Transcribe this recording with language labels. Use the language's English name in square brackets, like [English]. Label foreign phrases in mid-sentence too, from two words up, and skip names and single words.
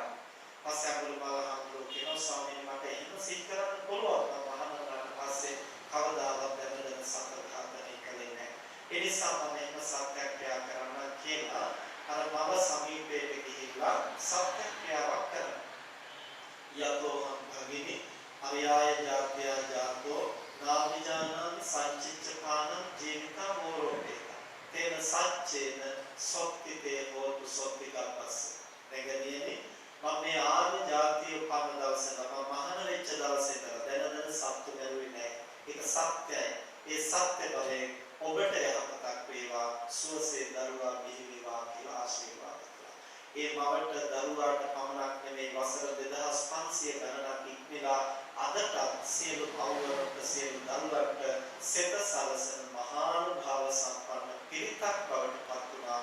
[Sinhala] පස්සේ අඟුලිමාල හඳුරු කියනවා ස්වාමීනි මට එහෙම සිහි කරන්න පුළුවන් නම් මහානන්දට පස්සේ කවදාවත් දැන සත්‍ය ඝාතනය කළේ නැහැ. ඒ නිසා මම එහෙම සත්‍යක්‍රියා කරන්න කියලා අර මව සමීපයට ගිහිල්ලා සත්‍යක්‍රියාවක් කරනවා. [Pali] යතෝහං භගිනි අරියාය ජාත්‍ය ජාතෝ නාවිජානාමි සංචිච්ඡපානං ජීවිතා මෝරෝපේත තේන සච්චේන සොක්තිතේ හෝතු සොක්තිකප්පස්ස. [Sinhala] නැගණියනි මම මේ ආර්ය ජාතිය උපන්න දවසේ මම මහාන වෙච්ච දවසේ දැන සත්තු මෙරුවේ නැහැ. ඒක සත්‍යයි. ඒ සත්‍ය බලයෙන් ඔබට යහපතක් වේවා සුවසේ දරුවා බිහි වේවා කියලා ආශිර්වාද කළා. ඒ මවට දරුවාට පමණක් නෙමෙයි වසර 2500 ගණනක් ඉක්මලා අදට සියලු පවුලට සියලු දරුවන්ට සෙත සලසන මහානුභාව සම්පන්න පිරිතක් බවට පත් වුණා.